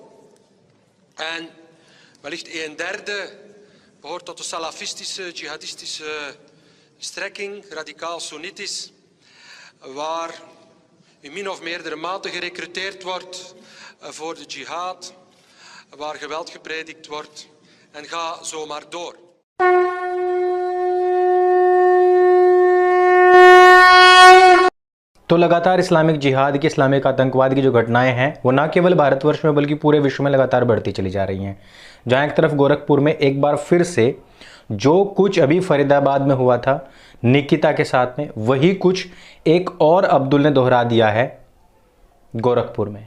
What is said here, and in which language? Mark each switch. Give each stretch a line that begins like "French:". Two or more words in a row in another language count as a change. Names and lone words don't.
Dutch: En wellicht 1/3 behoort tot de salafistische, jihadistische strekking, radicaal Soenitisch, waar in min of meerdere mate gerecruteerd wordt voor de jihad, waar geweld gepredikt wordt en ga zo maar door.
Hindi: तो लगातार इस्लामिक जिहाद की, इस्लामिक आतंकवाद की जो घटनाएं हैं वो ना केवल भारतवर्ष में बल्कि पूरे विश्व में लगातार बढ़ती चली जा रही हैं। जहां एक तरफ गोरखपुर में एक बार फिर से जो कुछ अभी फरीदाबाद में हुआ था निकिता के साथ में, वही कुछ एक और अब्दुल ने दोहरा दिया है गोरखपुर में।